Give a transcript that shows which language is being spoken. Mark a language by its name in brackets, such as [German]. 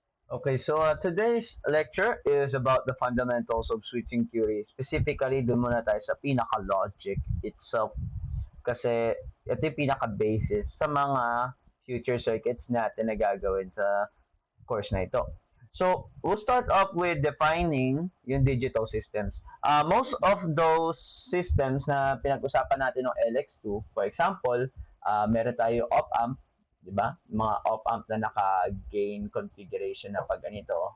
[English] Okay, so today's lecture is about the fundamentals of switching theory. [Filipino] Specifically, dun muna tayo sa pinaka-logic itself. Kasi ito yung pinaka-basis sa mga future circuits natin na gagawin sa course na ito. [English] So, we'll start off with defining yung digital systems. Most of those systems [Filipino] na pinag-usapan natin ng LX2, [English] for example, [Filipino] meron tayo op-amp, di ba? Mga op-amp na naka-gain configuration na pag ganito.